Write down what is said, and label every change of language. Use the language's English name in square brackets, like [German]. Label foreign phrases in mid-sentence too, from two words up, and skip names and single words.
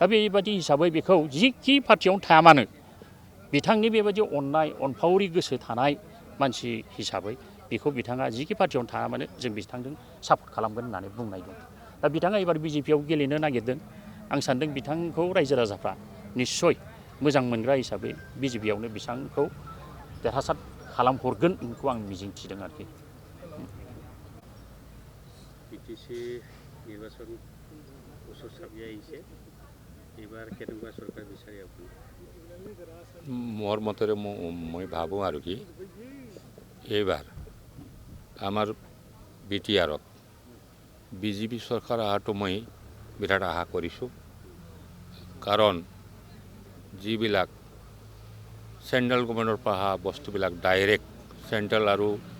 [Bodo] बेबायदि हिसाबै बेखौ जिखि पार्टियावनो थाया मानो बिथांनि बेबायदि अननाय अनफावरि गोसो थानाय मानसि हिसाबै बेखौ बिथाङा जिखि पार्टियावनो थाया मानो जों बिथांजों सापर्ट खालामगोन होननानै बुंनाय दं दा बिथाङा एबार बिजेपियाव गेलेनो नागिरदों आं सानदों बिथांखौ रायजो राजाफ्रा निस्सय मोजां मोनग्रा हिसाबै बिजेपियावनो बिथांखौ देरहासार खालामहरगोन बेखौ आं मिजिंथिदों आरोखि [Assamese] बिटिसि নির্বাচন বছর ছাপিয়ে আহিছে এবার কেনেকুৱা চৰকাৰ বিচাৰি আপুনি মোৰ মতেৰে মই ভাবোঁ আৰু কি এইবাৰ আমাৰ বিটিআৰত বিজেপি চৰকাৰ অহাটো মই বিৰাট আশা কৰিছোঁ কাৰণ যিবিলাক [English] central government [Assamese] পৰা অহা বস্তুবিলাক [English] direct central [Assamese] আৰু